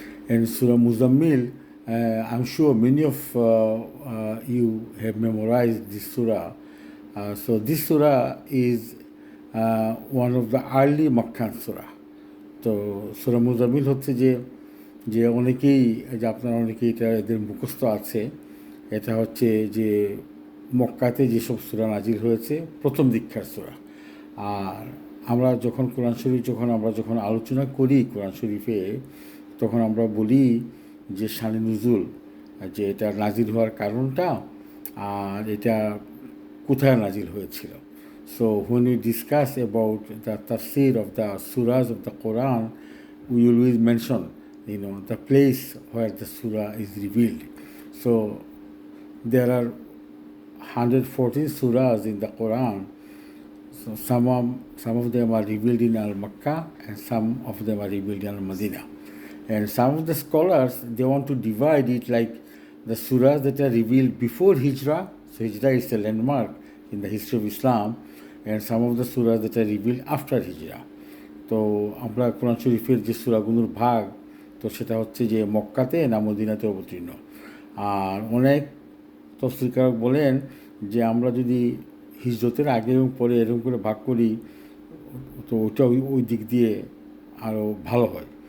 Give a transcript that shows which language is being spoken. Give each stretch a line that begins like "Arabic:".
English: And Surah Muzammil, I'm sure many of you have memorized this surah. So this surah is one of the early Makkan surah.
Bangla: তো Surah Muzammil হচ্ছে যে অনেকেই, যে আপনারা অনেকেই এটা এদের মুখস্থ আছে, এটা হচ্ছে যে মক্কাতে যেসব সূরা নাজিল হয়েছে প্রথম দীক্ষার সূরা। আর আমরা যখন কোরআন শরীফ যখন আলোচনা করি কোরআন শরীফে, তখন আমরা বলি যে শানে নুজুল, যে এটা নাজিল হওয়ার কারণটা আর এটা কোথায় নাজিল হয়েছিল।
English: So when we discuss about the tafsir of the surahs of the Quran, we always mention the place where the surah is revealed. So there are 114 surahs in the Quran. So some of them are revealed in Al-Makkah and some of them are revealed in Al-Madinah. And some of the scholars, they want to divide it like the surahs that are revealed before Hijrah. So Hijrah is a landmark in the history of Islam, and some of the surahs that are revealed after Hijrah.
Bangla: তো আমরা কোরআন শরীফের যে সূরাগুলোর ভাগ, তো সেটা হচ্ছে যে মক্কাতে না মদিনাতে অবতীর্ণ। আর অনেক তফসিরকারক বলেন যে আমরা যদি হিজরতের আগে এবং পরে এরকম করে ভাগ করি তো ওটা ওই দিক দিয়ে আরও ভালো হয়।